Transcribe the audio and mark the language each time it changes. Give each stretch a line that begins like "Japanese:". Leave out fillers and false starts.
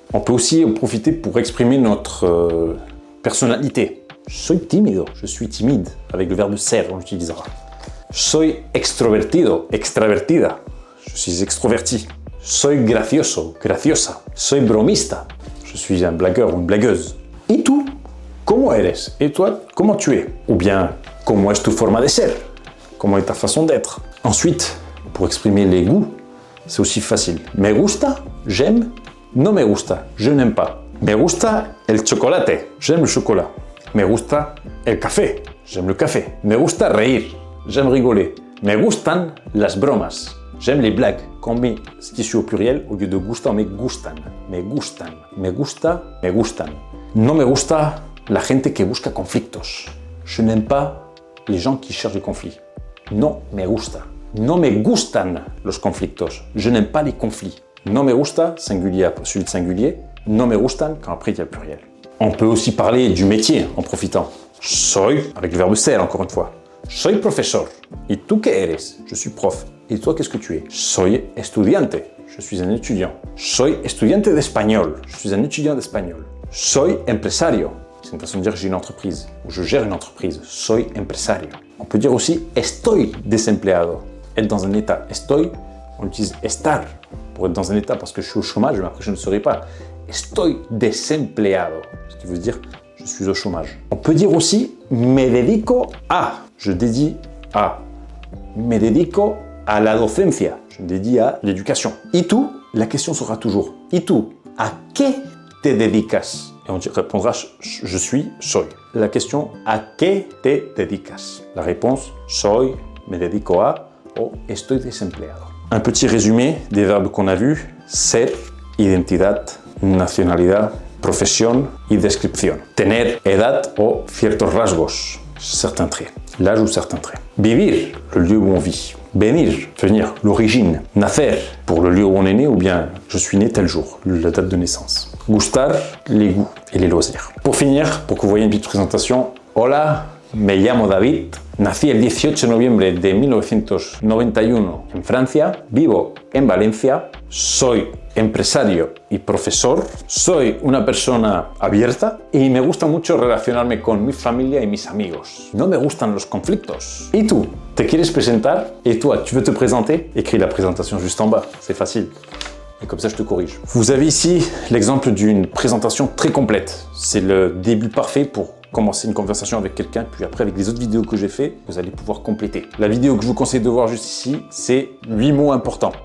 French: On peut aussi en profiter pour exprimer notre personnalité.
Spanish: Soy tímido,
French: je suis timide. Avec le verbe ser, on l'utilisera.
Spanish: Soy extrovertido, extravertida,
French: je suis extroverti.
Spanish: Soy gracioso, graciosa. Soy bromista,
French: je suis un blagueur ou une blagueuse. Et
Spanish: tú, ¿cómo eres?
French: Et toi, comment tu es? Ou bien,
Spanish: ¿cómo es tu forma de ser?
French: Comment est ta façon d'être? Ensuite, pour exprimer les goûts, c'est aussi facile.
Spanish: Me gusta,
French: j'aime.
Spanish: No me gusta,
French: je n'aime pas.
Spanish: Me gusta el chocolate,
French: j'aime le chocolat.
Spanish: Me gusta el café,
French: j'aime le café.
Spanish: Me gusta reír,
French: j'aime rigoler.
Spanish: Me gustan las bromas,
French: j'aime les blagues. Quand on met ce qui suit au pluriel, au lieu de gusta, on met gustan.
Spanish: Me gustan, me gusta, me gustan. No me gusta la gente que busca conflictos.
French: Je n'aime pas les gens qui cherchent des conflits.
Spanish: No me gusta. No me gustan los conflictos.
French: Je n'aime pas les conflits.
Spanish: No me gusta,
French: singulier après celui de singulier.
Spanish: No me gustan,
French: quand après il y a le pluriel. On peut aussi parler du métier en profitant.
Spanish: Soy,
French: avec le verbe ser encore une fois.
Spanish: Soy profesor. ¿Y tú qué eres?
French: Je suis prof. Et toi, qu'est-ce que tu es?
Spanish: Soy estudiante.
French: Je suis un étudiant.
Spanish: Soy estudiante de español.
French: Je suis un étudiant d'espagnol.
Spanish: Soy empresario.
French: C'est une façon de dire que j'ai une entreprise ou je gère une entreprise.
Spanish: Soy empresario.
French: On peut dire aussi
Spanish: estoy desempleado.
French: Être dans un état. Estoy, on utilise estar pour être dans un état parce que je suis au chômage, mais après je ne serai pas.
Spanish: Estoy desempleado,
French: ce qui veut dire je suis au chômage. On peut dire aussi
Spanish: me dedico a.
French: Je dédie à.
Spanish: Me dedico a la docencia.
French: Je me dédie à l'éducation.
Spanish: Y tú,
French: la question sera toujours
Spanish: y tú, ¿a qué te dedicas?
French: Et on répondra je suis, soy. La question
Spanish: ¿a qué te dedicas?
French: La réponse
Spanish: soy, me dedico a o estoy desempleado.
French: Un petit résumé des verbes qu'on a vus:
Spanish: ser, identidad, nacionalidad, profesión y descripción. Tener, edad o ciertos rasgos,
French: certains traits. L'âge ou certains traits. Vivir, le lieu où on vit. Venir, venir, l'origine. Nacer, pour le lieu où on est né, ou bien je suis né tel jour, la date de naissance. Gustar, les goûts et les loisirs. Pour finir, pour que vous voyez une petite présentation,
Spanish: hola, me llamo David. Nací el 18 de noviembre de 1991 en Francia. Vivo en Valencia. Soy empresario y profesor. Soy una persona abierta y me gusta mucho relacionarme con mi familia y mis amigos. No me gustan los conflictos. ¿Y tú? ¿Te quieres presentar?
French: Et toi, tu veux te présenter? Écris la présentation juste en bas, c'est facile. Et comme ça, je te corrige. Vous avez ici l'exemple d'une présentation très complète. C'est le début parfait pour commencer une conversation avec quelqu'un, puis après avec les autres vidéos que j'ai fait, vous allez pouvoir compléter. La vidéo que je vous conseille de voir juste ici, c'est 8 mots importants.